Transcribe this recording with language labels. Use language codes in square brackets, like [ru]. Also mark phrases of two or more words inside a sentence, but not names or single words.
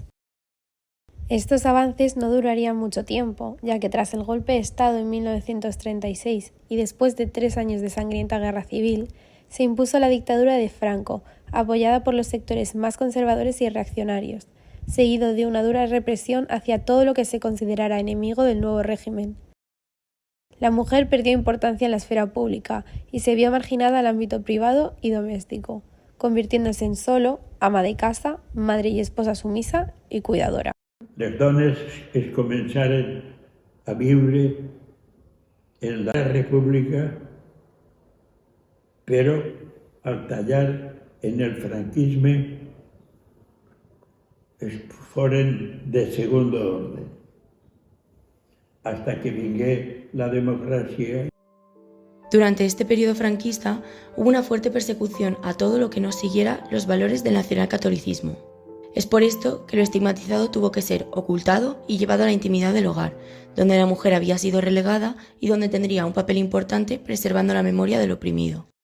[es] Estos avances no durarían mucho tiempo, ya que tras el golpe de Estado en 1936 y después de 3 años de sangrienta guerra civil, se impuso la dictadura de Franco, apoyada por los sectores más conservadores y reaccionarios, seguido de una dura represión hacia todo lo que se considerara enemigo del nuevo régimen. La mujer perdió importancia en la esfera pública y se vio marginada al ámbito privado y doméstico, convirtiéndose en solo ama de casa, madre y esposa sumisa y cuidadora. [ca] Les dones es començaren a viure en la República, però al tallar en el franquisme foren [es] de segundo orden, hasta que [ca] vingué la democràcia. [es] Durante este periodo franquista hubo una fuerte persecución a todo lo que no siguiera los valores del nacionalcatolicismo. Es por esto que lo estigmatizado tuvo que ser ocultado y llevado a la intimidad del hogar, donde la mujer había sido relegada y donde tendría un papel importante preservando la memoria del oprimido.